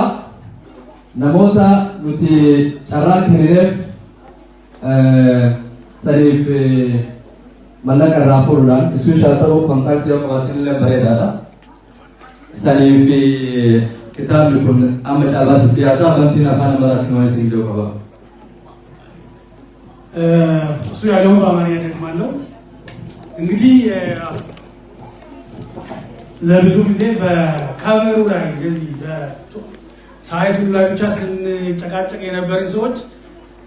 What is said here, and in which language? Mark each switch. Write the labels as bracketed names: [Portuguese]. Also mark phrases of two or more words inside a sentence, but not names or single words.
[Oromo] Namoota nuti carraa kennineef saniif mallaqa irraa fuudhuudhaan iskuushaa ta'uu kontaaktii yoo qabaatan illee bareedaadha. Saniif kitaabni kun amma caalbaasiif dhiyaata. Amantiin afaan Amaaraatiin waan isin ijoo qaba. [Amharic] እሱ ያለው በአማርኛ ደግማለሁ። እንግዲህ ለብዙ ጊዜ በካቨሩ ላይ እንደዚህ በታይትሉ ላይ ብቻ ስንጨቃጨቅ የነበርን ሰዎች